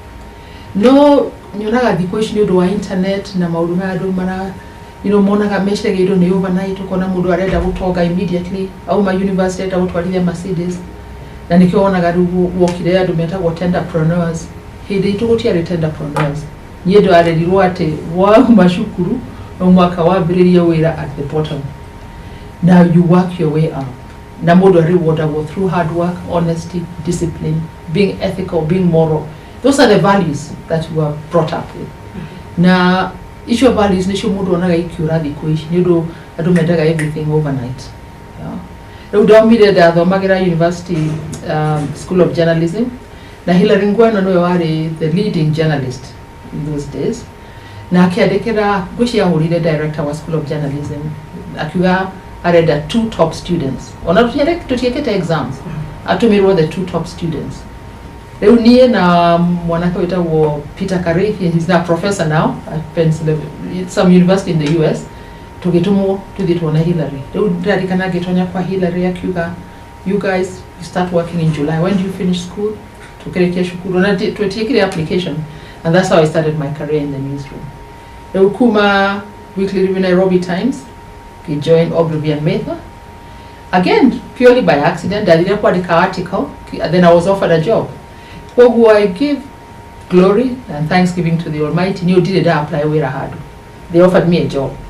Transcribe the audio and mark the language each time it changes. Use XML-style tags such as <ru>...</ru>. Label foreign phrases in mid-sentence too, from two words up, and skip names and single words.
<ki>No nyonaga thikũ ici nĩ ũndũ wa internet na maũndũ ma andũ mara monaga meciragĩrwo nĩ overnight ũkona mũndũ arenda gũtonga immediately auma university arenda gũtwarithia Mercedes na nĩkĩo wonaga rĩu wokire andũ metagwo tenderpreneurs hĩndĩ itũ gũtiarĩ tenderpreneurs niĩ ndwarerirwo atĩ wauma cukuru no mwaka wambĩrĩrie wĩra</ki> <en>at the bottom now you work your way up</en> <ki>na mũndũ arewardagwo</ki> <en>through hard work, honesty, discipline, being ethical, being moral. Those are the values that you are brought up with.</en> <ki>Na</ki> <en>issue of values</en> <ki>nĩcio mũndũ onaga ikiũra thikũ ici nĩ ũndũ andũ mendaga</ki> <en>everything overnight.</en> <ki>Rĩu ndaumire ndathomagĩra University School of Journalism na Hilary Ngweno nĩwe warĩ</ki> <en>the leading journalist in those days</en> <ki>na akĩandĩkĩra gwĩciahũrire director wa School of Journalism akiuga arenda</ki> <en>2 top students</en> <ki>ona tutiekete exams atũmirwo</ki> <en>the 2 top students.</en> <ki>Rĩu niĩ na mwanake wĩtagwo Peter Karithi,</ki> <en>he's now a professor now at some university in the US,</en> <ki>tũgĩtũmwo tũthiĩ tuone Hilary. Rĩu ndarikana ngĩtonya kwa Hilary akiuga</ki> <en>you guys you start working in July, when do you finish school?</en> <ki>Tukĩrĩkia cukuru na twetiekire</ki> <en>application and that's how I started my career in the newsroom.</en> <ki>Rĩu kuma</ki> <en>Weekly Review Nairobi Times I joined Ogilvy and Mather. Again, purely by accident, I didn't put the article, then I was offered a job. Who I give glory and thanksgiving to the Almighty. You did apply where I had. They offered me a job.</en>